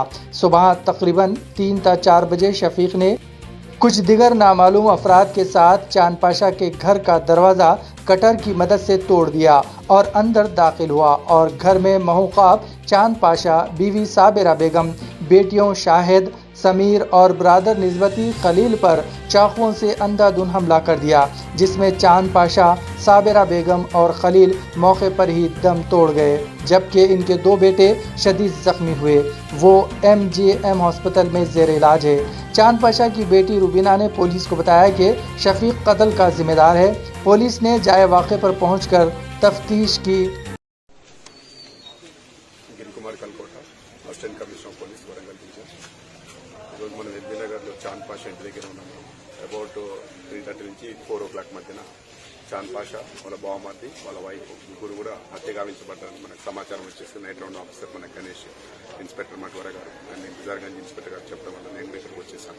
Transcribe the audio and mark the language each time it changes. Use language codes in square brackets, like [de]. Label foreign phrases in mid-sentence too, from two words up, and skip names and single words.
[ur] صبح تقریباً 3 تا 4 بجے شفیق نے کچھ دیگر نامعلوم افراد کے ساتھ چاند پاشا کے گھر کا دروازہ کٹر کی مدد سے توڑ دیا اور اندر داخل ہوا اور گھر میں محوقاب چاند پاشا، بیوی صابرہ بیگم، بیٹیوں شاہد، سمیر اور برادر نسبتی خلیل پر چاقوؤں سے اندھا دھند حملہ کر دیا، جس میں چاند پاشا، صابرہ بیگم اور خلیل موقع پر ہی دم توڑ گئے، جبکہ ان کے 2 بیٹے شدید زخمی ہوئے۔ وہ MGM ہاسپٹل میں زیر علاج ہے۔ چاند پاشا کی بیٹی روبینہ نے پولیس کو بتایا کہ شفیق قتل کا ذمہ دار ہے۔ پولیس نے جائے واقعے پر پہنچ کر تفتیش کی۔ [en] Assistant Commissioner Police Warangal Teacher. [te] ఈరోజు మనం ఎల్బీ నగర్లో చాంద్ పాషా ఇంటి దగ్గర ఉన్నాము. అబౌట్ 3:30 నుంచి 4 o'clock మధ్యన చాంద్ పాషా, వాళ్ళ బావమర్ది, వాళ్ళ వైఫ్ ముగ్గురు కూడా హత్య గావించబడ్డారని మనకు సమాచారం వచ్చేసి [en] night round officer [te] మన గణేష్, ఇన్స్పెక్టర్ మట్వర గారు అండ్ ఇంతజార్గంజ్ ఇన్స్పెక్టర్ గారు చెప్పడం వల్ల నేను ఇక్కడికి వచ్చేసాను.